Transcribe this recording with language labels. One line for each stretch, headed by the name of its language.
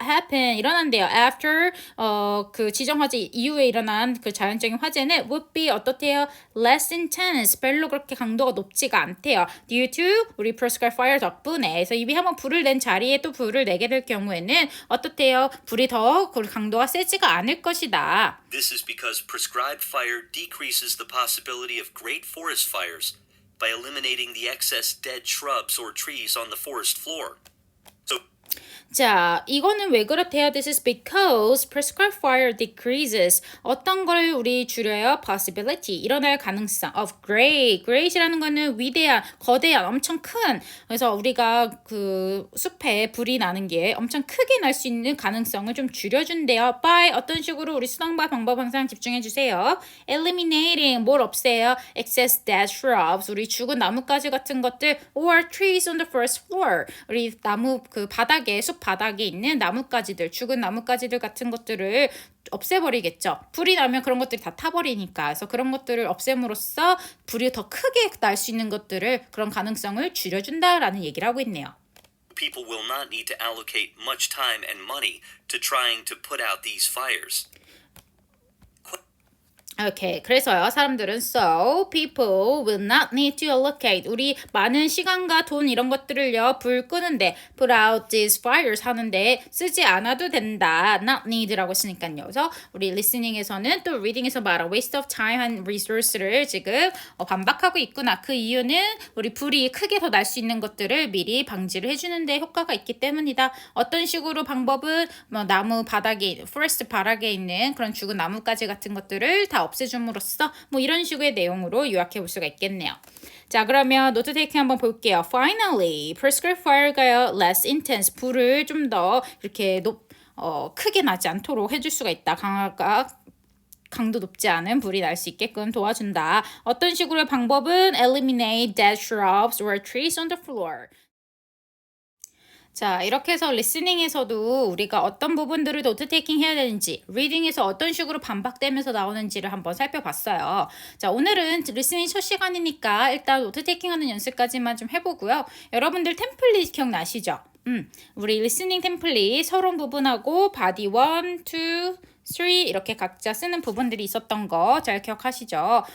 Korean: happen, 일어난대요. After 그 지정화재 이후에 일어난 그 자연적인 화재는
English: would be
Korean: 어떻대요?
English: Less intense,
Korean: 별로 그렇게 강도가 높지가 않대요.
English: Due to 우리 prescribed fire 덕분에.
Korean: 그래서 이미 한번 불을 낸 자리에 또 불을 내게 될 경우에는 어떻대요? 불이 더 강도가 세지가 않을 것이다.
English: This is because prescribed fire decreases the possibility of great forest fires by eliminating the excess dead shrubs or trees on the forest floor. So
Korean: 자, 이거는 왜 그렇대요?
English: This is because prescribed fire decreases.
Korean: 어떤 걸 우리 줄여요? Possibility, 일어날 가능성 of great이라는 거는 위대한, 거대한, 엄청 큰. 그래서 우리가 그 숲에 불이 나는 게 엄청 크게 날 수 있는 가능성을 좀 줄여준대요. By 어떤 식으로 우리 수단과 방법 항상 집중해 주세요. Eliminating, 뭘 없애요?
English: Excess dead shrubs,
Korean: 우리 죽은 나뭇가지 같은 것들
English: or trees on the first floor.
Korean: 우리 나무 그 바닥에 숲 바닥에 있는 나뭇가지들, 죽은 나뭇가지들 같은 것들을 없애버리겠죠. 불이 나면 그런 것들이 다 타버리니까. 그래서 그런 것들을 없앰으로써 불이 더 크게 날 수 있는 것들을 그런 가능성을 줄여준다라는 얘기를 하고 있네요.
English: people will not need to allocate much time and money to trying to put out these fires.
Korean: 오케이. 그래서요. 사람들은
English: so people will not need to allocate
Korean: 우리 많은 시간과 돈 이런 것들을요. 불 끄는데
English: put out these fires
Korean: 하는데 쓰지 않아도 된다. not need라고 했으니까요. 그래서 우리 listening에서는 또 reading에서 말한
English: waste of time and resource
Korean: 를 지금 반박하고 있구나. 그 이유는 우리 불이 크게 더 날 수 있는 것들을 미리 방지를 해주는 데 효과가 있기 때문이다. 어떤 식으로 방법은 뭐 나무 바닥에 forest 바닥에 있는 그런 죽은 나뭇가지 같은 것들을 다 없애줌으로써 뭐 이런 식의 내용으로 요약해 볼 수가 있겠네요. 자, 그러면 노트 테이킹 한번 볼게요.
English: Finally, prescribed fire가요. less intense,
Korean: 불을 좀 더 이렇게 크게 나지 않도록 해줄 수가 있다. 강도 높지 않은 불이 날 수 있게끔 도와준다. 어떤 식으로의 방법은
English: eliminate dead shrubs or trees on the floor.
Korean: 자, 이렇게 해서 리스닝에서도 우리가 어떤 부분들을 노트 테이킹 해야 되는지, 리딩에서 어떤 식으로 반박되면서 나오는지를 한번 살펴봤어요. 자, 오늘은 리스닝 첫 시간이니까 일단 노트 테이킹 하는 연습까지만 좀 해보고요. 여러분들 템플릿 기억나시죠? 우리 리스닝 템플릿 서론 부분하고 바디 1, 2, 3 이렇게 각자 쓰는 부분들이 있었던 거 잘 기억하시죠?